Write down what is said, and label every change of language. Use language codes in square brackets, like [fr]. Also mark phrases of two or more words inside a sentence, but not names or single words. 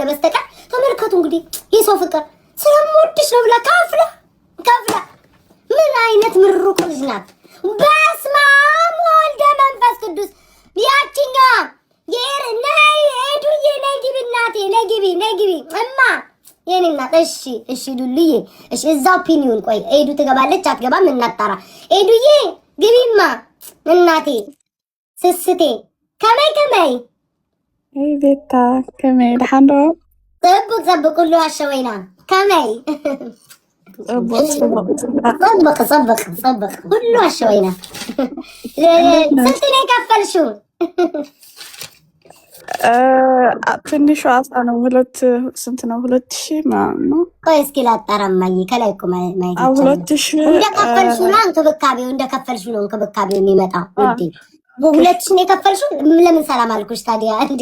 [am] በስተቀር ተመልከቱ እንግዲህ የሰው ፍቅር ስለምወድሽ ነው ብላ ከፍላ ምን አይነት ምሩቅ ልጅ ናት። [gez] በስመ አብ ወልደ መንፈስ ቅዱስ። [am] ያቺኛ ነይ ሄዱዬ ነይ ግቢ እናቴ ነይ ግቢ እማ የኔ እናት። እሺ ዱልዬ እሺ። እዛው ፒኒውን ቆይ ሄዱ ትገባለች አትገባም እናጣራ። ሄዱዬ ግቢማ እናቴ። [ti] ስስቴ ከመይ ቤታ ከመይ ደሓንዶ ጽቡቅ ሁሉ አሸወይና ከመይ ጽቡቅ ሁሉ አሸወይና። [am] ስንት ነው የከፈልሽው? ትንሹ አሳ ነው። ስንት ነው? 2000 ምናምን ነው። ቆይ እስኪ ላጣራማኝ። ከላይ እኮ ማየት 2000 እንደከፈልሽው ነው እንክብካቤው የሚመጣው ውዴ። 2000 ነው የከፈልሽው። ለምን ሰላም አልኩሽ ታዲያ እንዴ?